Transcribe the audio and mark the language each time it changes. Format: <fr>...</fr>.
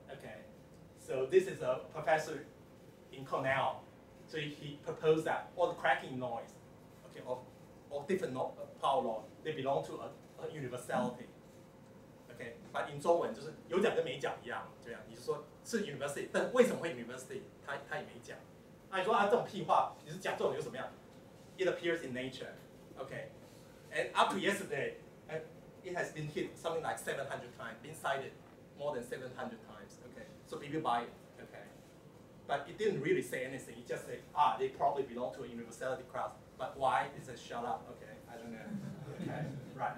<en>Okay, so this is a professor in Cornell. So he proposed that all the cracking noise, okay, of different power law, they belong to a universality. Okay, but in</en> <zh>中文就是有讲跟没讲一样，这样你是说是 university， 但为什么会 university， 他也没讲。那你说啊这种屁话，你是讲这种有什么样 ？</zh> <en>It appears in nature. Okay, and up to yesterday, it has been hit something like 700 times, been cited more than 700 times. Okay, so people buy it. Okay, but it didn't really say anything. It just said, they probably belong to a universality class. But why? It says shut up. Okay, I don't know. Okay, right.</en>